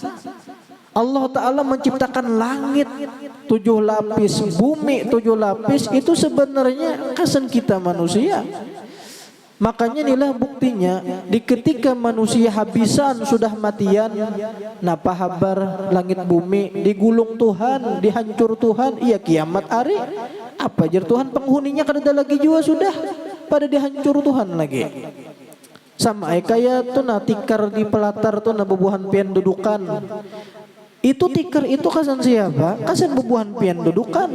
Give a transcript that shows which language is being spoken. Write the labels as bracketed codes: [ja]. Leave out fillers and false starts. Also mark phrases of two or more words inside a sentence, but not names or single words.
[bjn] Allah Ta'ala menciptakan langit 7 lapis, bumi 7 lapis, itu sebenarnya kasan kita manusia. Makanya inilah buktinya di ketika manusia habisan sudah matian, napa habar langit bumi digulung Tuhan, dihancur Tuhan, iya kiamat hari. Apa jar Tuhan penghuninya kada lagi jua sudah pada dihancur Tuhan lagi. Sama kayak tuh na tikar di pelatar tuh na bebuhan pian dudukan. Itu tikar itu kasan siapa? Kasan bebuhan pian dudukan.